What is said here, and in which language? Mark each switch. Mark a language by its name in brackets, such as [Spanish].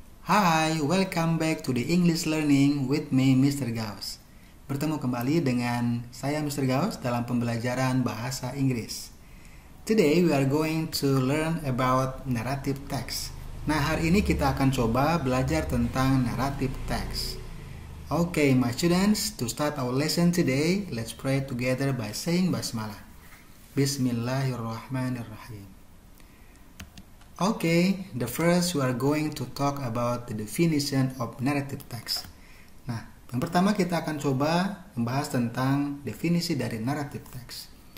[English] Hai, welcome back to the English learning with me, Mr. Gauss. [Indonesian] Bertemu kembali dengan saya, Mr. Gauss, dalam pembelajaran bahasa Inggris. [English] Today we are going to learn about narrative text. [Indonesian] Nah, hari ini kita akan coba belajar tentang narrative text. [English] Okay, my students, to start our lesson today, let's pray together by saying Basmalah. Bismillahirrahmanirrahim. Okay, the first we are going to talk about the definition of narrative text. [Indonesian] Nah, yang pertama kita akan coba membahas tentang definisi dari narrative text.